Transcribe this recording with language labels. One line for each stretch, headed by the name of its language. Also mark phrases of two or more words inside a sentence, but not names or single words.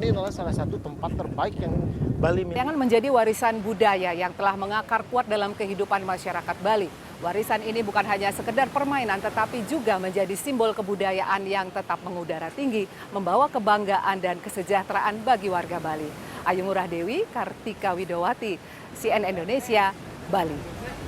Indonesian: Ini adalah salah satu tempat terbaik yang Bali miliki. Layangan menjadi warisan budaya yang telah mengakar kuat dalam kehidupan masyarakat Bali. Warisan ini bukan hanya sekedar permainan, tetapi juga menjadi simbol kebudayaan yang tetap mengudara tinggi, membawa kebanggaan dan kesejahteraan bagi warga Bali. Ayu Ngurah Dewi, Kartika Widowati, CNN Indonesia, Bali.